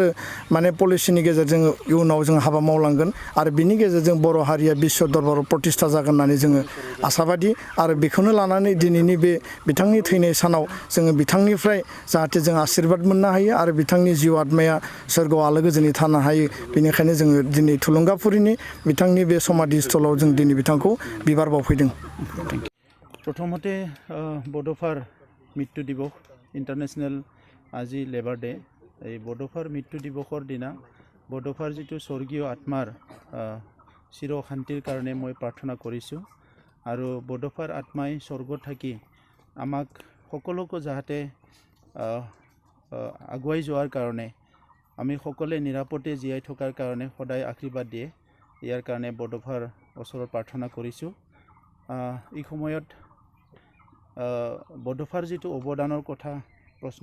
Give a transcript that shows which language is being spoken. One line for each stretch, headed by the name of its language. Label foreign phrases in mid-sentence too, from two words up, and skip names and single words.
Bodo: माने पलिसिनि गेजेरजों इयुनाव जों हाबा मावलांगोन आरो बिनि गेजेरजों बर' हारिया बिश्व दरबाराव प्रतिष्ठा जागोन होननानै जोङो आसाबादि आरो बेखौनो लानानै दिनैनि बे बिथांनि थैनाय सानाव जोङो बिथांनिफ्राय जाहाथे जों आशीर्बाद मोननो हायो आरो बिथांनि जिउ आत्माया सोरगोआव आलो गोजोनै थानो हायो बेनिखायनो जोङो दिनै थुलुंगाफुरिनि बिथांनि बे समाधि स्थलाव जों दिनै बिथांखौ बिबार बावफैदों।
Assamese: প্ৰথমতে বড'ফাৰ মৃত্যু দিৱস इन्टारनेशनेल আজি
English: labour day
Assamese: এই বড'ফাৰ মৃত্যু দিৱসৰ দিনা বড'ফাৰ যিটো স্বৰ্গীয় আত্মাৰ চিৰ শান্তিৰ কাৰণে মই প্ৰাৰ্থনা কৰিছোঁ আৰু বড'ফাৰ আত্মাই স্বৰ্গত থাকি আমাক সকলোকে যাতে আগুৱাই যোৱাৰ কাৰণে আমি সকলোৱে নিৰাপদে জীয়াই থকাৰ কাৰণে সদায় আশীৰ্বাদ দিয়ে ইয়াৰ কাৰণে বড'ফাৰ ওচৰত প্ৰাৰ্থনা কৰিছোঁ এই সময়ত বড'ফাৰ যিটো অৱদানৰ কথা প্ৰশ্ন